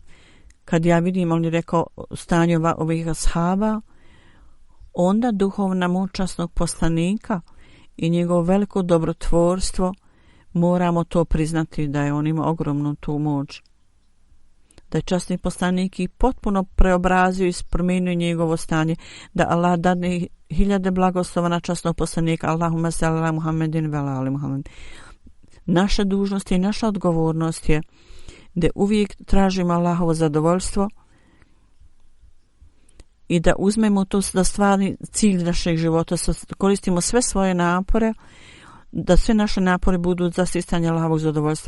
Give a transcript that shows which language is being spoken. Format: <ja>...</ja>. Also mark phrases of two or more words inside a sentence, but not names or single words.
<bs>Kad ja vidim, on je rekao, stanje ovih ashaba, onda duhovna moć časnog poslanika i njegovo veliko dobrotvorstvo, moramo to priznati da je on ima ogromnu tu moć. Da je časni poslanik i potpuno preobrazio i promijenio njegovo stanje, da Allah dadne hiljade blagoslova na časnog poslanika.</bs> <ar>اللهم صل على محمد وعلى محمد.</ar> <bs>Naša dužnost i naša odgovornost je da uvijek tražimo Allahovo zadovoljstvo i da uzmemo to da stvarni cilj našeg života, koristimo sve svoje napore, da sve naše napore budu za stizanje Allahovog zadovoljstva.</bs>